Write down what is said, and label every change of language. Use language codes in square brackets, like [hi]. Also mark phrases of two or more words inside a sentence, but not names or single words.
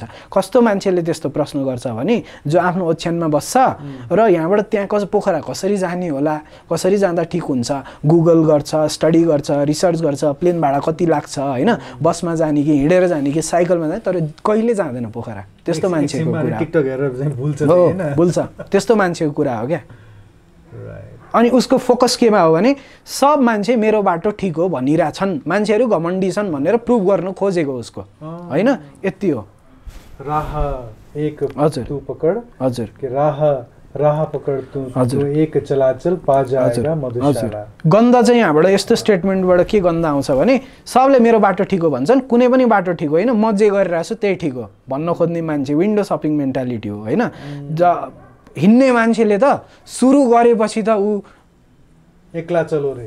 [ne] कस्तो मान्छेले त्यस्तो प्रश्न गर्छ भने जो आफ्नो ओछ्यानमा बस्छ र यहाँबाट त्यहाँको पोखरा कसरी जाने होला, कसरी जाँदा ठिक हुन्छ, गुगल गर्छ, स्टडी गर्छ, रिसर्च गर्छ, प्लेन भाडा कति लाग्छ होइन, बसमा जाने कि हिँडेर जाने कि साइकलमा जाने, तर कहिले जाँदैन पोखरा। त्यस्तो मान्छेको कुरा हो, भुल्छ, त्यस्तो मान्छेको कुरा हो क्या। अनि उसको फोकस केमा हो भने सब मान्छे मेरो बाटो ठिक हो भनिरहेछन्, मान्छेहरू घमण्डी छन् भनेर प्रुभ गर्न खोजेको उसको होइन, यति हो। [hi] राह एक तू पकड [ne] हजुर [hi] के राह पकड तू एक चलाचल पा जाएगा मधुशाला। [ne] गन्ध चाहिँ यहाँबाट यस्तो स्टेटमेन्टबाट के गन्ध आउँछ भने सबले मेरो बाटो ठिक हो भन्छन्, कुनै पनि बाटो ठिक होइन, म जे गरिरहेको छु त्यही ठिक हो भन्न खोज्ने मान्छे विन्डो सपिङ मेन्टालिटी हो होइन। हिँड्ने मान्छेले त सुरु गरेपछि त ऊ [bn] একলা চলো রে